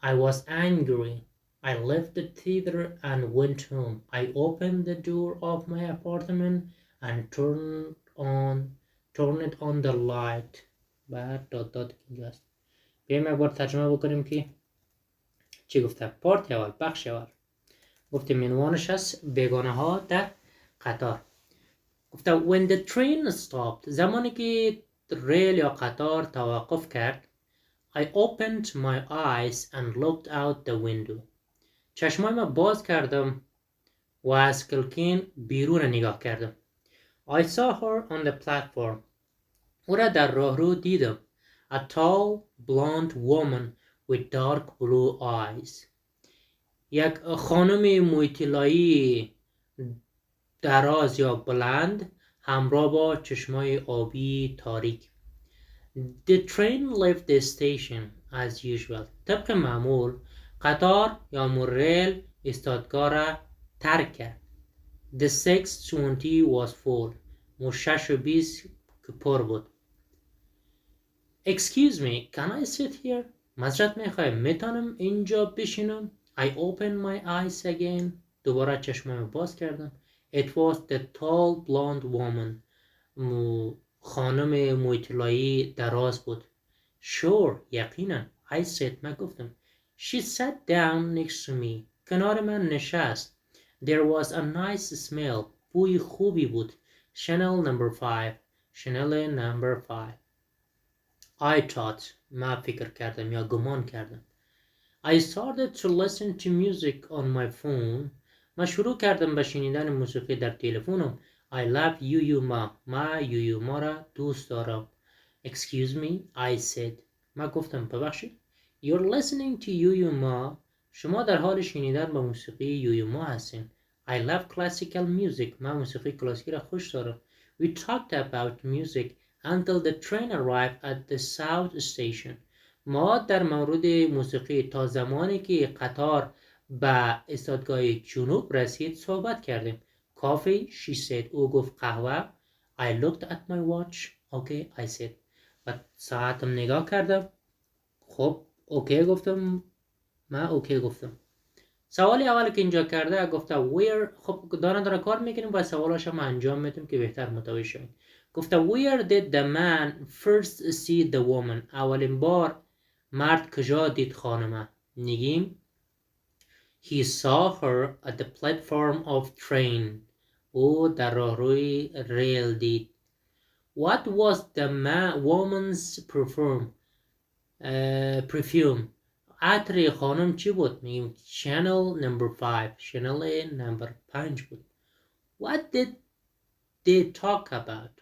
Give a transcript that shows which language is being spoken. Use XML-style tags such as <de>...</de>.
<en>I left the theater and went home. I opened the door of my apartment and turned on the light.</en> <fa>بعد داد اینجاست. بیایم یک بار ترجمه بکنیم که چی گفته؟ پارت اول، بخش اول. گفتیم عنوانش هست بیگانه ها در قطار. گفته</fa> <en>when the train stopped،</en> <fa>زمانی که ریل یا قطار توقف کرد،</fa> <en>I opened my eyes and looked out the window.</en> <fa>چشمای ما باز کردم و از کلکین بیرون نگاه کردم.</fa> <en>I saw her on the platform.</en> <fa>او را در راهرو دیدم.</fa> <en>A tall blonde woman with dark blue eyes.</en> <fa>یک خانم مویطلایی دراز یا بلند همراه با چشمای آبی تاریک.</fa> <en>The train left the station as usual.</en> <fa>طبق معمول قطار یا ریل ایستادگاه را ترک کرد.</fa> <en>The 6:20 was full.</en> <fa>6:20 که پر بود.</fa> <en>Excuse me, can I sit here?</en> <fa>معذرت میخوایم میتونم اینجا بشینم؟</fa> <en>I opened my eyes again.</en> <fa>دوباره چشمم باز کردم.</fa> <en>It was the tall blonde woman.</en> <fa>خانم مویطلایی دراز بود.</fa> <en>Sure,</en> <fa>یقینا.</fa> <en>I said,</en> <fa>من گفتم.</fa> <en>She sat down next to me.</en> <fa>کنار من نشست.</fa> <en>There was a nice smell.</en> <fa>بوی خوبی بود.</fa> <en>Chanel number 5. Chanel number 5. I thought.</en> <fa>من فکر کردم یا گمان کردم.</fa> <en>I started to listen to music on my phone.</en> <fa>من شروع کردم به شنیدن موسیقی در تلفنم.</fa> <en>I love you ma.</en> <fa>ما یو ما را دوست دارم.</fa> <en>Excuse me, I said.</en> <fa>من گفتم ببخشید.</fa> <en>You're listening to you ma.</en> <fa>شما در حال شنیدن به موسیقی یو ما هستین.</fa> <en>I love classical music.</en> <fa>من موسیقی کلاسیکی را خوش دارم.</fa> <en>We talked about music until the train arrived at the south station.</en> <fa>ما در مورد موسیقی تا زمانی که قطار به ایستادگاه جنوب رسید صحبت کردیم.</fa> <en>Coffee, she said.</en> <fa>او گفت قهوه.</fa> <en>I looked at my watch. Okay, I said.</en> <fa>و ساعتم نگاه کردم. خب اوکی گفتم. من اوکی گفتم. سوالی اولی که اینجا کرده گفته where. خب داره کار میکنیم و سوالاشو ما انجام میدیم که بهتر متوجه شویم.</fa> <en>گفته where did the man first see the woman.</en> <fa>اولین بار مرد کجا دید خانمه؟ نگیم</fa> <en>he saw her at the platform of train.</en> <fa>او در راهروی ریل دید.</fa> <en>What was the woman's perfume.</en> <fa>عطر خانم چی بود؟ میگیم Chanel number 5.</fa> <en>Chanel number 5 بود. What did they talk about.</en>